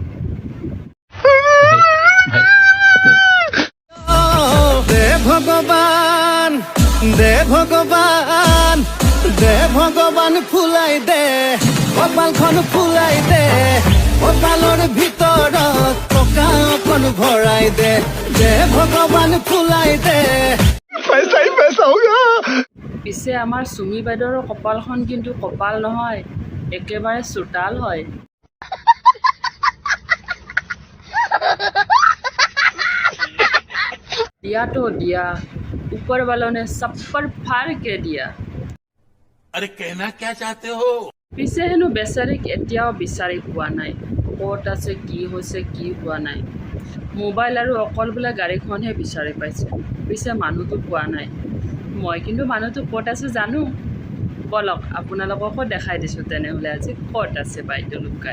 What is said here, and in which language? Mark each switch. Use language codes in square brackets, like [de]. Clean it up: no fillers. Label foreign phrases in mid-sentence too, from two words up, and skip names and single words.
[as] দে ভগৱান ফুলাই দে কপালখন ফুলাই দে, কপালৰ ভিতৰত টকা অকণ ভৰাই দে ভগৱান ফুলাই দে। [hi] पैसा ही पैसा होगा। [as] পিছে আমাৰ চুমি বাইদেউৰ কপালখন কিন্তু কপাল নহয়, একেবাৰে চোতাল হয়। [hi] दिया तो दिया, ऊपर वालों ने सब पर फाड़ के दिया। अरे कहना क्या चाहते हो? [as] পিছে হেনো বেচাৰীক এতিয়াও বিচাৰি পোৱা নাই, ক'ত আছে, কি হৈছে, কি হোৱা নাই। মোবাইল আৰু অকল বোলে গাড়ীখনহে বিচাৰি পাইছে, পিছে মানুহটো পোৱা নাই। মই কিন্তু মানুহটো ক'ত আছে জানো। বলক আপোনালোককো দেখাই দিছোঁ তেনেহ'লে আজি ক'ত আছে বাইদেউ লুকাই।